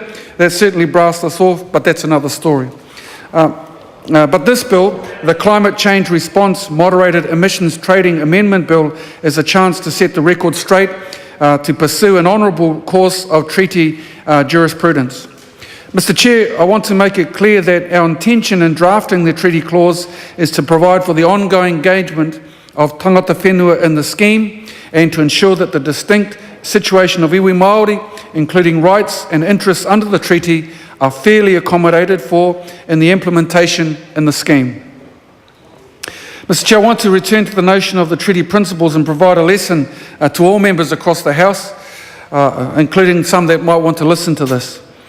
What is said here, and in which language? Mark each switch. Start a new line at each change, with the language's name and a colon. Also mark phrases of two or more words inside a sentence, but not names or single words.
English: That certainly brassed us off, but that's another story. But this bill, the Climate Change Response Moderated Emissions Trading Amendment Bill, is a chance to set the record straight, to pursue an honourable course of treaty jurisprudence. Mr. Chair, I want to make it clear that our intention in drafting the treaty clause is to provide for the ongoing engagement of
Māori: tangata whenua
English: in the scheme, and to ensure that the distinct situation of
Māori: iwi Māori,
English: including rights and interests under the treaty, are fairly accommodated for in the implementation in the scheme. Mr. Chair, I want to return to the notion of the treaty principles and provide a lesson to all members across the House, including some that might want to listen to this.